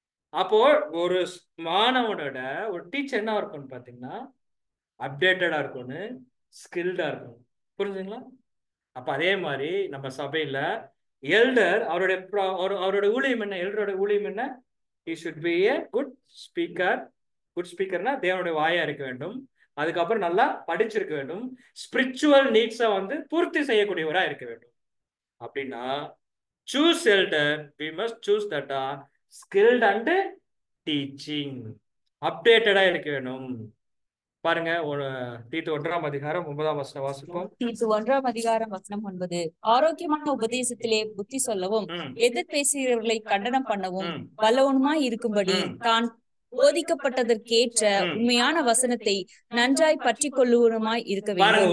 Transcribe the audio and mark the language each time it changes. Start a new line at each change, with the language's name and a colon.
Tamil: அப்போ ஒரு மாணவனோட ஒரு டீச்சர் என்ன இருக்கணும் பாத்தீங்கன்னா அப்டேட்டடா இருக்கணும், ஸ்கில்டா இருக்கணும். புரிஞ்சுங்களா? அப்ப அதே மாதிரி நம்ம சபையில எல்டர் அவரோட ஊழியம் என்ன? எல்டரோட ஊழியம் என்ன?
English: he should be a good speaker.
Tamil: Good ஸ்பீக்கர்னா தேவனுடைய வாயா இருக்க வேண்டும். அதுக்கப்புறம் நல்லா படிச்சிருக்க வேண்டும். ஸ்பிரிச்சுவல் நீட்ஸை வந்து பூர்த்தி செய்யக்கூடியவரா இருக்க வேண்டும். அப்படின்னா
English: choose elder, we must choose that are skilled and teaching,
Tamil: அப்டேட்டடா இருக்க வேணும். பாருங்க, தீத்து 1ஆம் அதிகாரம் 9ஆம் வசனம் வாசிப்போம். தீத்து 1ஆம் அதிகாரம் வசனம் 9. ஆரோக்கியமான உபதேசத்திலே புத்தி சொல்லவும் எதிர் பேசுகிறவர்களை கண்டனம் பண்ணவும் வல்லவனுமாய் இருக்கும்படி தான் போதிக்கப்பட்டதற்கேற்ற உண்மையான வசனத்தை நன்றாய் பற்றி கொள்ளுவனுமாய் இருக்க வேண்டும்.